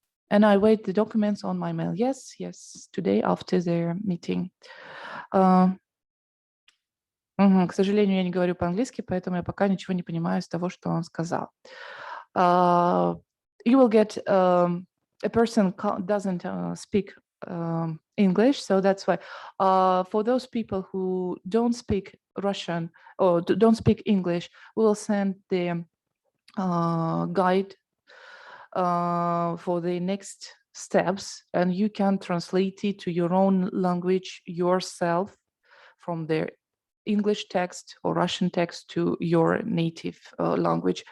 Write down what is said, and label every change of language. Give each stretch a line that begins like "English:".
English: And I wait the documents on my mail. Yes, today after their meeting.
Russian: К сожалению, я не говорю по-английски, поэтому я пока ничего не понимаю из того, что он сказал.
English: You will get a person doesn't speak English, so that's why for those people who don't speak Russian or don't speak English, we will send the guide for the next steps, and you can translate it to your own language yourself from the English text or Russian text to your native language.